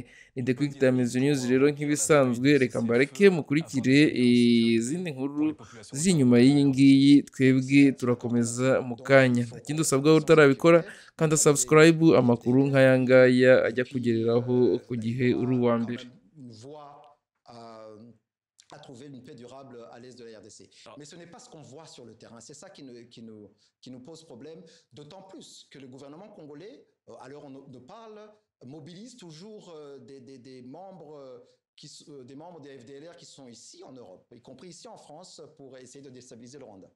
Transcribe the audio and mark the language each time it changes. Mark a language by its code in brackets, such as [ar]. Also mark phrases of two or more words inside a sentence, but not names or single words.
[rw] Ni The Quick Times News rero nk'ibisanzwe, reka mbareke mukurikire izindi nkuru ziri inyuma y'iyi ngiyi, twebwe turakomeza mu kanya. Nta kindi usabwa utarabikora, kanda subscribe, amakuru nk'aya ngaya ajya kugereraho ku gihe uri uwa mbere. [fr] À trouver une paix durable à l'est de la RDC. Mais ce n'est pas ce qu'on voit sur le terrain. C'est ça qui nous pose problème, d'autant plus que le gouvernement congolais, à l'heure où on nous parle, mobilise toujours des membres des FDLR qui sont ici en Europe, y compris ici en France, pour essayer de déstabiliser le Rwanda.